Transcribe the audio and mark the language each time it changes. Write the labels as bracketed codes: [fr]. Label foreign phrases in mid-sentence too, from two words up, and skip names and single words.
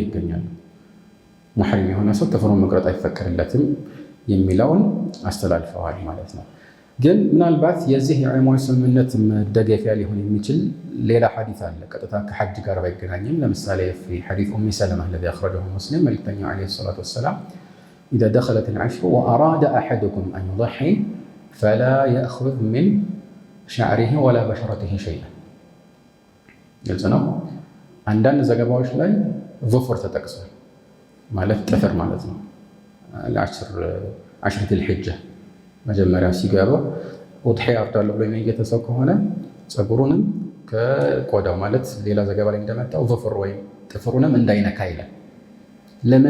[am] ይገኛሉ። ሙሕሪም የሆነ ሰው ጥፍሩን መቁረጥ አይፈቀድለትም የሚለውን አስተላልፈዋል ማለት ነው። ግን ምናልባት የዚህ የዑለማዎች ስምምነት መደገፊያ ሊሆን የሚችል ሌላ ሐዲስ አለ፣ ቀጥታ ከሐጅ ጋር ባይገናኝም። ለምሳሌ [ar] في حديث [am] ኡሚ ሰለማ [ar] الذي أخرجه مسلم [am] መልእክተኛው [ar] عليه الصلاة والسلام إذا دخلت العشر وأراد أحدكم أن يضحي فلا يأخذ من شعره ولا بشرته شيئا [am] ግልጽ ነው። አንዳንድ ዘገባዎች ላይ ዙፍር ተጠቅሷል ማለት ጥፍር ማለት ነው። [ar] عشرة الحجة [am] መጀመሪያ ሲገባ ኡድሒያ አርዳለሁ ብሎ የሚገተ ሰው ከሆነ ፀጉሩንም ከቆዳው ማለት ሌላ ዘገባ ላይ እንደመጣው ዙፍር ወይም ጥፍሩንም እንዳይነካ ይላል። ለምን?